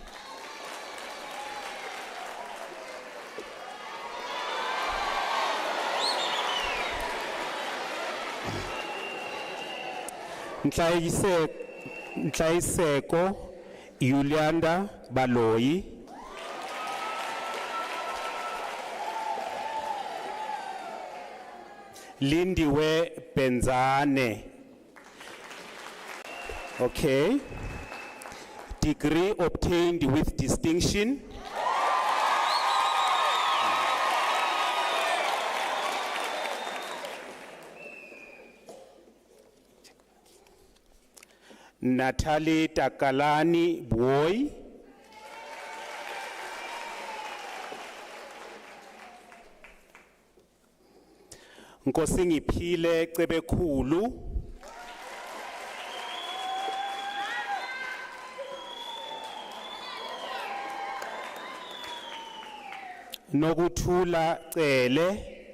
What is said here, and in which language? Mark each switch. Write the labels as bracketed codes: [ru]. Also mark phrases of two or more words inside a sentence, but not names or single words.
[en] Ntlaiseko Yulianda Baloyi. Lindiwe Benzane. Okay. Degree obtained with distinction. Natalie Takalani Boy. Nkosingiphile Cebekhulu. Nokuthula Cele.